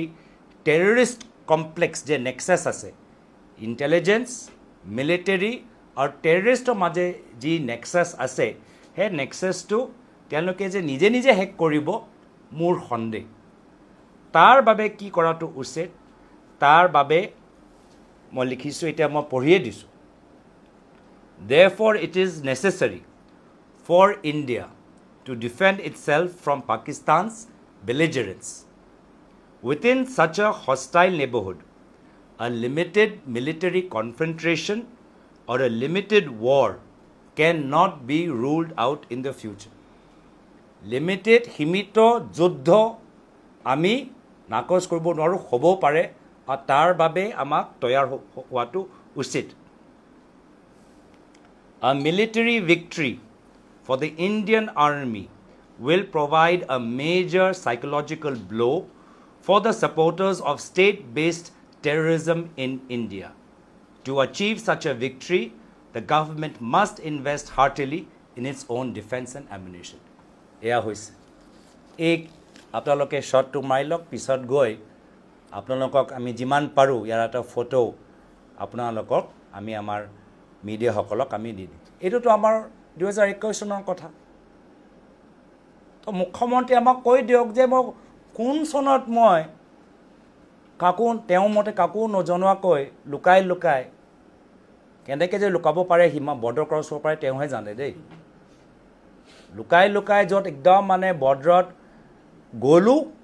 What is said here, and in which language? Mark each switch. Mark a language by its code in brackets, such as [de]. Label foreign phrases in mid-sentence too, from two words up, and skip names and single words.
[en] terrorist complex [as] যে নেক্সাছ আছে [en] intelligence military [as] আৰু টেৰৰিষ্টৰ মাজে যি নেক্সাছ আছে সেই নেক্সাছটো তেওঁলোকে যে নিজে নিজে হেক কৰিব মোৰ সন্দেহ তাৰ বাবে কি কৰাটো উচিত তাৰ বাবে মই লিখিছোঁ এতিয়া মই পঢ়িয়ে দিছোঁ [en] Therefore, it is necessary for India to defend itself from Pakistan's belligerence. Within such a hostile neighborhood, a limited military confrontation or a limited war cannot be ruled out in the future. Limited [as] সীমিত যুদ্ধ আমি নাকচ কৰিব নোৱাৰোঁ হ'ব পাৰে আৰু তাৰ বাবে আমাক তৈয়াৰ হোৱাটো উচিত [en] A military victory for the Indian Army will provide a major psychological blow for the supporters of state-based terrorism in India. To achieve such a victory, the government must invest heartily in its own defense and ammunition. [as] এয়া হৈছে এক আপোনালোকে শ্বটটো মাৰি লওক পিছত গৈ আপোনালোকক আমি যিমান পাৰোঁ ইয়াৰ এটা ফটো আপোনালোকক আমি আমাৰ মিডিয়াসকলক আমি দি দিম এইটোতো আমাৰ 2021 চনৰ কথা তো মুখ্যমন্ত্ৰী আমাক কৈ দিয়ক যে মই কোন চনত মই কাকো তেওঁ মতে কাকো নজনোৱাকৈ লুকাই লুকাই কেনেকৈ যে লুকাব পাৰে সীমা [en] border cross [as] হ'ব পাৰে তেওঁহে জানে দেই লুকাই লুকাই য'ত একদম মানে বৰ্ডাৰত গ'লোঁ